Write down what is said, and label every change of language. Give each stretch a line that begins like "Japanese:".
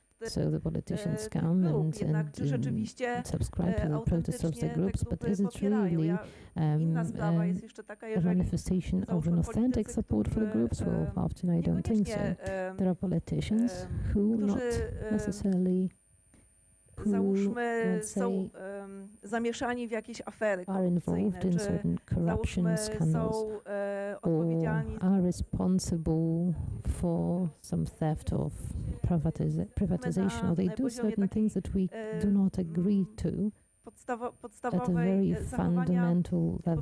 English: So the politicians come and subscribe to the protests of the groups, but is it really a manifestation of an authentic support for the groups? Well, often I don't think so. There are politicians who not necessarily
Polish: załóżmy, są zamieszani w jakieś afery korupcyjne, czy są odpowiedzialni,
English: are responsible for some theft or privatization, or they do certain things that we do not agree to at a very fundamental level,